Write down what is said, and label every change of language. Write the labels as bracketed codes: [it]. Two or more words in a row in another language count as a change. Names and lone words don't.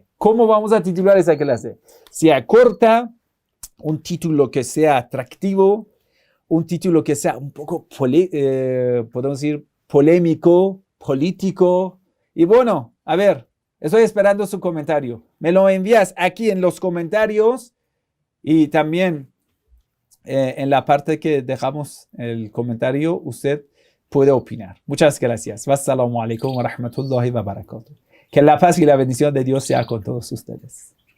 [es] ¿Cómo vamos a titular esa clase? Sea corta, un título que sea atractivo, un título que sea un poco, podemos decir, polémico, político. Y bueno, a ver, estoy esperando su comentario. Me lo envías aquí en los comentarios y también en la parte que dejamos el comentario, usted puede opinar. Muchas gracias. [ar] والسلام عليكم ورحمة الله وبركاته. [es] Que la paz y la bendición de Dios sea con todos ustedes.